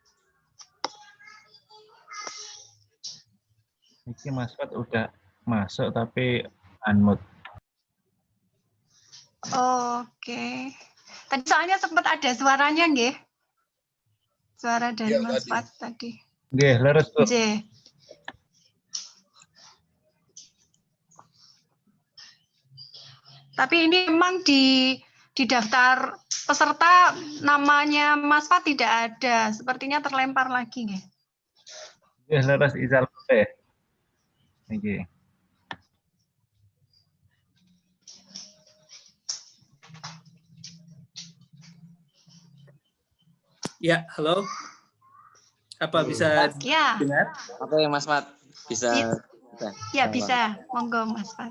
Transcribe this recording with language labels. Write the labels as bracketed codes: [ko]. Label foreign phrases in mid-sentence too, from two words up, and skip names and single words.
[id] Ini Mas Fat udah masuk tapi unmute. Oke. Tadi soalnya sempat ada suaranya nggih. Suara dari Iya, Mas tadi. Fat tadi. [jv] Nggih, leres Bu. J. [id] Tapi ini memang di daftar peserta namanya Mas Fat tidak ada. Sepertinya terlempar lagi nggih. [jv] Nggih, leres Izal teh. Nggih. [id] Ya, halo. Apa bisa Ya, dengar? Oke, Mas Fat. Bisa. ya bisa. Monggo Mas Fat.